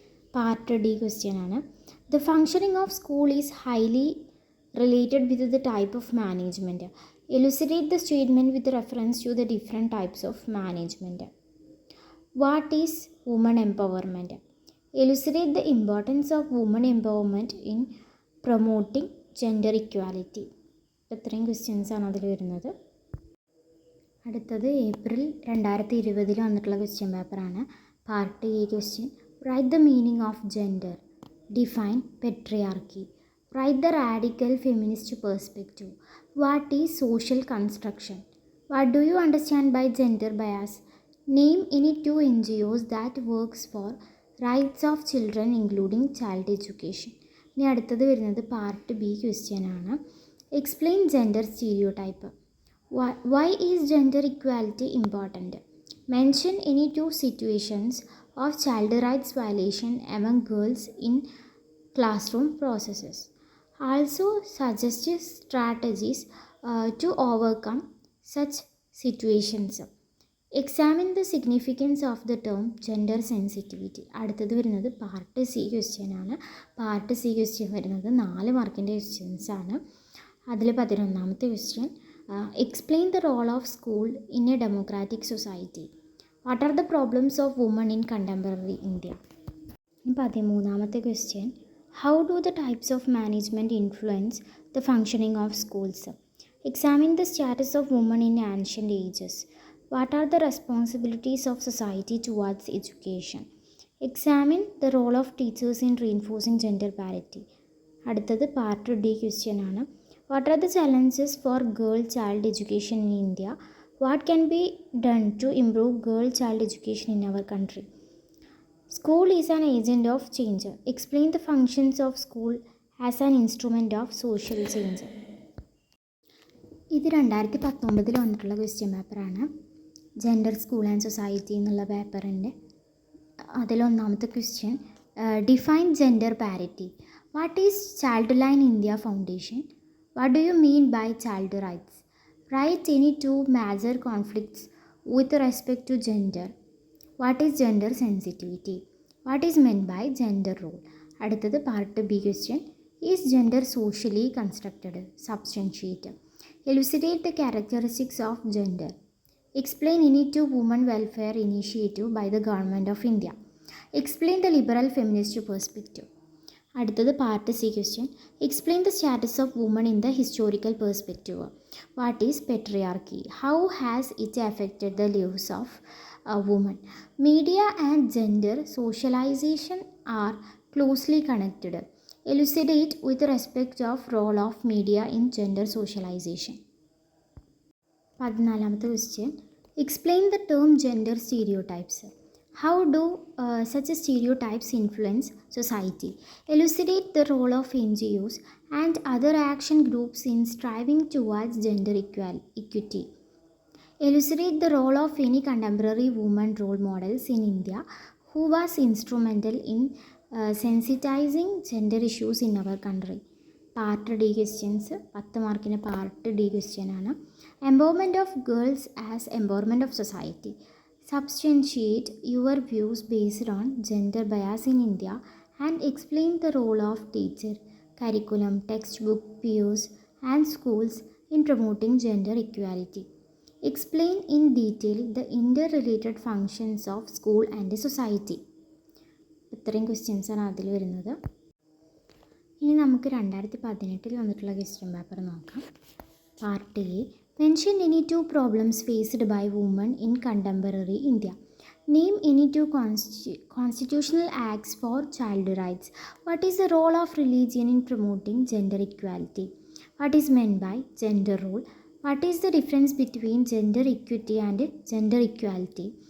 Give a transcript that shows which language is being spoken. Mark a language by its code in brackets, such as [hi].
[en] Part D question ആണ്. The functioning of school is highly related with the type of management. Elucidate the statement with reference to the different types of management. What is women empowerment? Elucidate the importance of women empowerment in promoting gender equality. [ml] ഇത്രയും questions ആണ് അതിൽ വരുന്നത്. അടുത്തത് April 2020 വന്നിട്ടുള്ള question പേപ്പറാണ്. [en] Part A question. Write the meaning of gender. Define patriarchy. Write the radical feminist perspective. What is social construction? What do you understand by gender bias? Name any 2 NGOs that works for rights of children including child education. [ml] ഇനി അടുത്തത് വരുന്നത് part B question ആണ്. [en] Explain gender stereotype. Why is gender equality important? Mention any 2 situations of child rights violation among girls in classroom processes. Also suggest strategies to overcome such situations. Examine the significance of the term gender sensitivity. [ml] അടുത്തത് വരുന്നത് part C question ആണ്. Part C question വരുന്നത് 4 മാർക്കിൻ്റെ questions ആണ്. അതിൽ 11ാമത്തെ question. [en] Explain the role of school in a democratic society. What are the problems of women in contemporary India? [ml] 13ാമത്തെ question. [en] How do the types of management influence the functioning of schools? Examine the status of women in ancient ages. What are the responsibilities of society towards education? Examine the role of teachers in reinforcing gender parity. [ml] അടുത്തത് part D question ആണ്. [en] What are the challenges for girl child education in India? What can be done to improve girl child education in our country? School is an agent of change. Explain the functions of school as an instrument of social change. [ml] ഇത് 2019 വന്നിട്ടുള്ള question പേപ്പറാണ്. Gender school and society എന്നുള്ള പേപ്പറിൻ്റെ അതിലൊന്നാമത്തെ question. [en] Define gender parity. What is child line India foundation? What do you mean by child rights? Write any 2 major conflicts with respect to gender. What is gender sensitivity? What is meant by gender role? [ml] അടുത്തത് part B question. [en] Is gender socially constructed? Substantiate. Elucidate the characteristics of gender. Explain any 2 women welfare initiative by the government of India. Explain the liberal feminist perspective. [ml] അടുത്തത് part C question. [en] Explain the status of woman in the historical perspective. What is patriarchy? How has it affected the lives of woman? Media and gender socialization are closely connected. Elucidate with respect of role of media in gender socialization. [ml] 14ാമത്തെ question. [en] Explain the term gender stereotypes. How do such stereotypes influence society? Elucidate the role of NGOs and other action groups in striving towards gender equity. Elucidate the role of any contemporary women role models in India who was instrumental in sensitizing gender issues in our country. [ml] Part D questions 10 മാർക്കിന് part D question ആണ്. [en] Empowerment of girls as empowerment of society. Substantiate your views based on gender bias in India and explain the role of teacher, curriculum, textbook, peers and schools in promoting gender equality. Explain in detail the interrelated functions of school and society. [ml] ഇത്രയും questions ആണ് അതിൽ വരുന്നത്. ഇനി നമുക്ക് 2018 വന്നിട്ടുള്ള question paper നോക്കാം. [en] Part A. Mention any 2 problems faced by women in contemporary India. Name any 2 constitutional acts for child rights. What is the role of religion in promoting gender equality? What is meant by gender role? What is the difference between gender equity and gender equality?